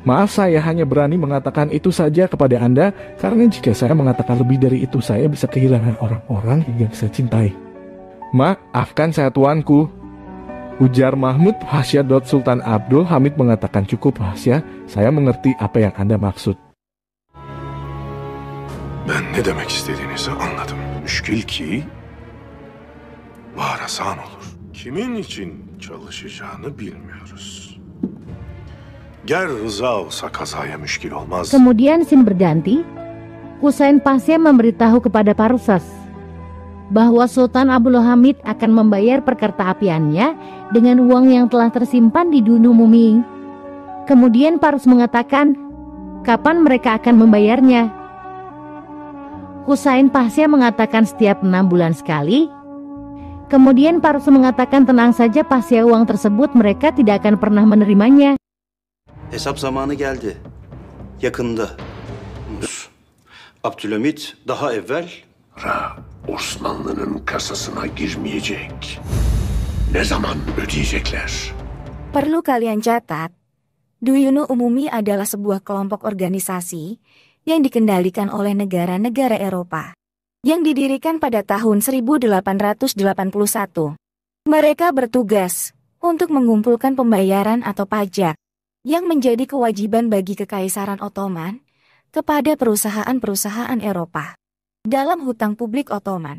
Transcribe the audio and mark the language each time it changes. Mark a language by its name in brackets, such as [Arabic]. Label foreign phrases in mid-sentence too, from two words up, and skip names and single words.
[Indonesian] Maaf, saya hanya berani mengatakan itu saja kepada Anda, karena jika saya mengatakan lebih dari itu, saya bisa kehilangan orang-orang yang saya cintai. Maafkan saya tuanku, ujar Mahmud. Hasya. Sultan Abdul Hamid mengatakan, cukup Hasya, saya mengerti apa yang Anda maksud. [Turkish] Ben ne demek istediğinizi anladım. Müşkil ki varasan olur. Kimin için çalışacağını bilmiyoruz. Ger rıza olsa kazaya müşkil olmaz. [Indonesian] Kemudian scene berganti. Husain Pasha memberitahu kepada Parusas bahwa Sultan Abdul Hamid akan membayar perkereta-apiannya dengan uang yang telah tersimpan di Gunung Mumi. Kemudian Parus mengatakan kapan mereka akan membayarnya. Husain Pasha mengatakan setiap 6 bulan sekali. Kemudian Parus mengatakan tenang saja Pasha, uang tersebut mereka tidak akan pernah menerimanya. [Turkish] Hesap zamanı geldi. Yakında. Abdülhamit daha evvel Osmanlı'nın kasasına girmeyecek. Ne zaman ödeyecekler? [Indonesian] Perlu kalian catat, Duyunu Umumi adalah sebuah kelompok organisasi yang dikendalikan oleh negara-negara Eropa, yang didirikan pada tahun 1881. Mereka bertugas untuk mengumpulkan pembayaran atau pajak yang menjadi kewajiban bagi Kekaisaran Ottoman kepada perusahaan-perusahaan Eropa dalam hutang publik Ottoman.